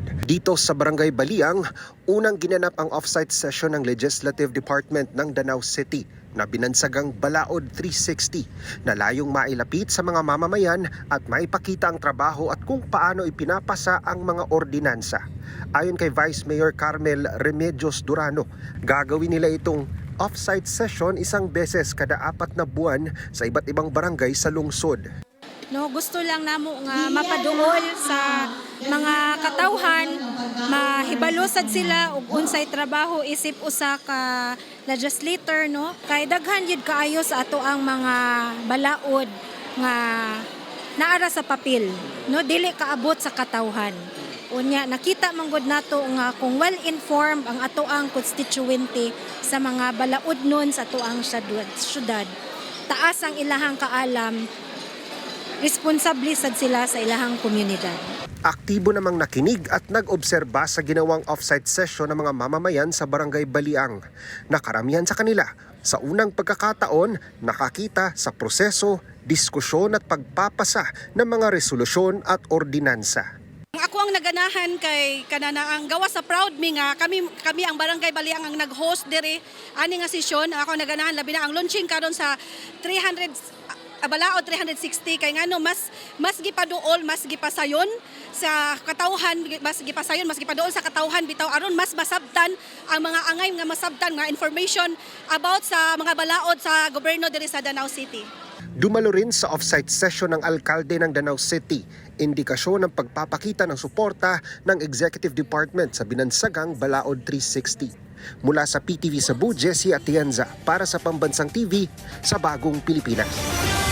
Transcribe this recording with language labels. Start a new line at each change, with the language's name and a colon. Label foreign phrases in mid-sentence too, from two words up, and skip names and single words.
Filipino: Dito sa Barangay Baliang, unang ginanap ang
English: off-site session
Filipino: ng Legislative Department ng Danao City na binansagang Balaod 360 na layong mailapit sa mga mamamayan at maipakita ang trabaho at kung paano ipinapasa ang mga ordinansa. Ayon kay Vice Mayor Carmel Remedios Durano, gagawin nila itong
English: off-site session
Filipino: isang beses kada 4 na buwan sa iba't ibang barangay sa lungsod.
Cebuano: No, gusto lang namo nga mapadungol sa mga katawhan, mahibalusad sila og unsay trabaho isip usa ka legislator, no? Kay daghan yun kaayo sa ato ang mga balaod nga naara sa papel, no? Dili kaabot sa katawhan. Unya nakita man gud nato nga kung
English: well informed
Cebuano: ang ato ang constituente sa mga balaod nun sa ato ang syudad, taas ang ilahang kaalam, responsable sad sila sa ilahang komunidad.
Filipino: Aktibo namang nakinig at nag-obserba sa ginawang
English: off-site session
Filipino: ng mga mamamayan sa Barangay Baliang. Nakaramihan sa kanila sa unang pagkakataon nakakita sa proseso, diskusyon at pagpapasa ng mga resolusyon at ordinansa.
Cebuano: Ako ang naganahan kay kanana ang gawa sa proud me nga kami ang Barangay Baliang ang nag-host diri ani nga sesyon. Ako naganahan labi na ang launching karon sa 300 Balaod 360 kay ngano mas gipaduol, mas gipasayon sa katawhan, mas gipasayon, mas gipaduol sa katawhan bitaw aron mas masabtan ang mga angay nga masabtan nga
English: information about
Cebuano: sa mga balaod sa gobyerno diri sa Danao City.
Filipino: Dumalo rin sa
English: off-site session
Filipino: ng alkalde ng Danao City, indikasyon ng pagpapakita ng suporta ng Executive Department sa binansagang Balaod 360. Mula sa PTV Cebu, Jessie Atienza para sa Pambansang TV sa Bagong Pilipinas.